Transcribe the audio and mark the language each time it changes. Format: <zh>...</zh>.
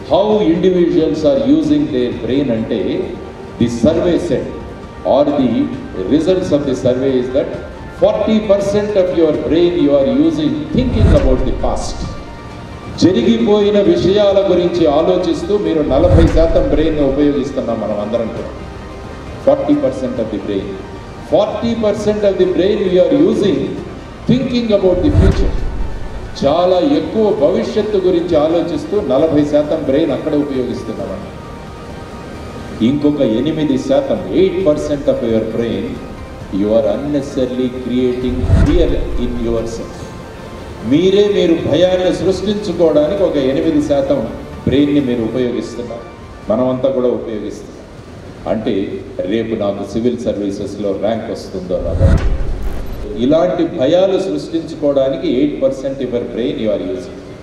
<en>how individuals are using their brain ante, the survey said, or the results of the survey is that 40% of your brain you are using thinking about the past.</en> <te>జరిగిపోయిన విషయాల గురించి ఆలోచిస్తూ మీరు 40% brain ఉపయోగిస్తున్నాం మనం అందరం కూడా.</te> <en>40% of the brain, 40% of the brain we are using thinking about the future.</en> <te>చాలా ఎక్కువ భవిష్యత్తు గురించి ఆలోచిస్తూ 40% బ్రెయిన్ అక్కడ ఉపయోగిస్తున్నామండి.</te> <en>ఇంకొక 8%, 8% of your brain you are unnecessarily creating fear in yourself.</en> <te>మీరు భయాన్ని సృష్టించుకోవడానికి ఒక 8% బ్రెయిన్ని మీరు ఉపయోగిస్తున్నారు. మనమంతా కూడా ఉపయోగిస్తున్నాం. అంటే రేపు నాకు సివిల్ సర్వీసెస్లో ర్యాంక్ వస్తుందో రాదో, ఇలాంటి భయాలు సృష్టించుకోవడానికి</te> <en>8% your brain you are using.</en>